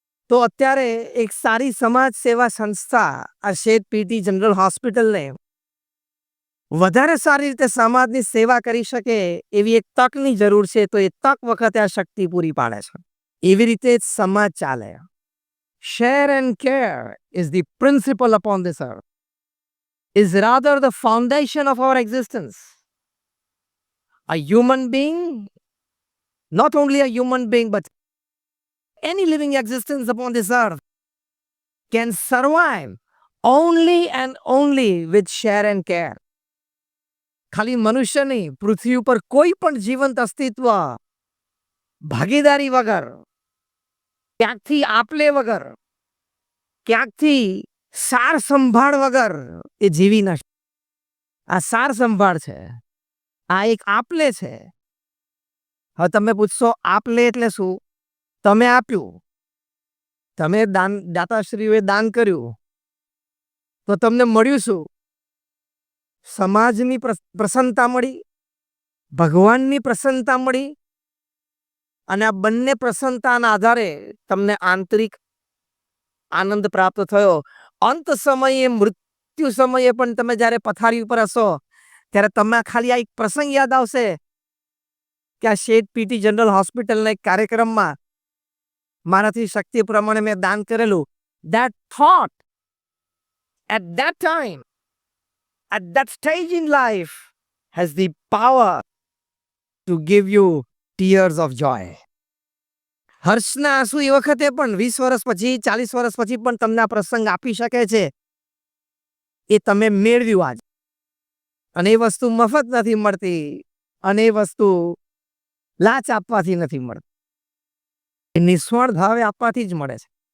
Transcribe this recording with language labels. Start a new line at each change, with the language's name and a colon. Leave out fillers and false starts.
Gujarati: તો અત્યારે એક સારી સમાજ સેવા સંસ્થા આ શેઠ પીટી જનરલ હોસ્પિટલને વધારે સારી રીતે સમાજની સેવા કરી શકે એવી એક તકની જરૂર છે. તો એ તક વખતે આ શક્તિ પૂરી પાડે છે. એવી રીતે જ સમાજ ચાલે.
English: Share and care is the principle upon this earth, is rather the foundation of our existence. A human being, not only a human being, but any living existence upon this earth can survive only and only with share and care.
Gujarati: ખાલી મનુષ્ય નહીં, પૃથ્વી ઉપર કોઈ પણ જીવંત અસ્તિત્વ ભાગીદારી વગર, ક્યાંકથી આપલે વગર, ક્યાંકથી સાર સંભાળ વગર એ જીવી ન શકે. આ સાર સંભાળ છે, આ એક આપલે છે. હવે તમે પૂછશો આપલે એટલે શું? તમે આપ્યું, તમે દાતાશ્રીઓએ દાન કર્યું, તો તમને મળ્યું શું? સમાજની પ્રસન્નતા મળી, ભગવાનની પ્રસન્નતા મળી, અને આ બંને પ્રસન્નતાના આધારે તમને આંતરિક આનંદ પ્રાપ્ત થયો. અંત સમયે, મૃત્યુ સમયે પણ તમે જ્યારે પથારી ઉપર હશો ત્યારે તમે ખાલી આ એક પ્રસંગ યાદ આવશે કે આ શેઠ પીટી જનરલ હોસ્પિટલના એક કાર્યક્રમમાં મારાથી શક્તિ પ્રમાણે મેં દાન કરેલું.
English: That thought at that time, at that stage in life, has the power to give you tears of joy.
Gujarati: હર્ષના આંસુ એ વખતે પણ 20 વર્ષ પછી, 40 વર્ષ પછી પણ તમને આ પ્રસંગ આપી શકે છે. એ તમે મેળવ્યું આજ. અને એ વસ્તુ મફત નથી મળતી, અને એ વસ્તુ લાચ આપવાથી નથી મળતી, એ નિસ્વાર્થ ભાવે આપવાથી જ મળે છે.